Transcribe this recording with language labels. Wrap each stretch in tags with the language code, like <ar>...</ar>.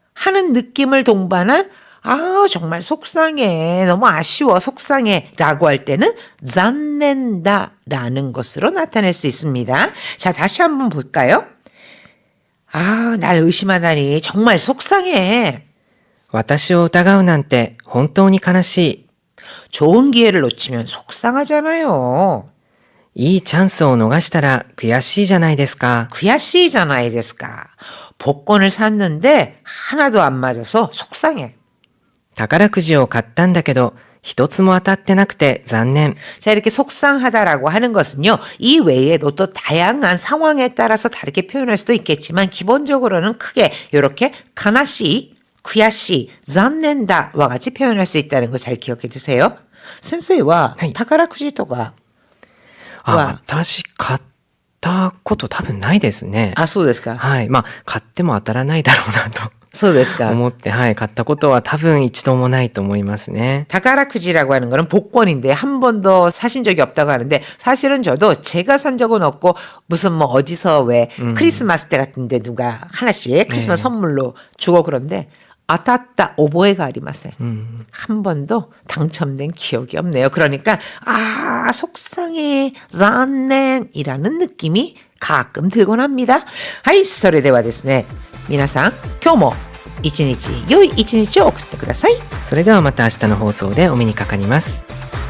<ko>하는 느낌을 동반한 정말 속상해. 너무 아쉬워. 속상해. 라고 할 때는 잔넨다 라는 것으로 나타낼 수 있습니다. 자, 다시 한번 볼까요? 날 의심하다니 정말 속상해.</ko> <ja>私を疑うなんて本当に悲しい。</ja> <ko>좋은 기회를 놓치면 속상하잖아요.</ko> <ja>いいチャンスを逃したら悔しいじゃないですか。</ja> <ko>구야시잖아요, 데스까. 복권을 샀는데 하나도 안 맞아서 속상해.</ko> <ja>宝くじを買ったんだけど、一つも当たってなくて残念。</ja> <ko>자, 이렇게 속상하다라고 하는 것은요, 이 외에도 또 다양한 상황에 따라서 다르게 표현할 수도 있겠지만, 기본적으로는 크게 이렇게 가나시, 구야시, 잔넨다와 같이 표현할 수 있다는 거 잘 기억해 두세요. 선생님과</ko> <ja>はい。 타카라쿠지とか私買ったこと多分ないですね。そうですか。はい。買っても当たらないだろうなとそうですか。思って、買ったことは多分一度もないと思いますね。</ja> <ko>다카라쿠지라고 하는 거는 복권인데 한 번도 사신 적이 없다고 하는데 사실은 저도 제가 산 적은 없고 무슨 뭐 어디서 왜 크리스마스 때 같은데 누가 하나씩 크리스마스 선물로 주고 그런데</ko> <ja>아따따 오보에가 아리마세.</ja> <ko>한 번도 당첨된 기억이 없네요. 그러니까 속상해, 잔넨이라는 느낌이 가끔 들곤 합니다.</ko> <ja>하이, それではですね、皆さん、今日も一日良い一日を送ってください。それではまた明日の放送でお目にかかります。</ja>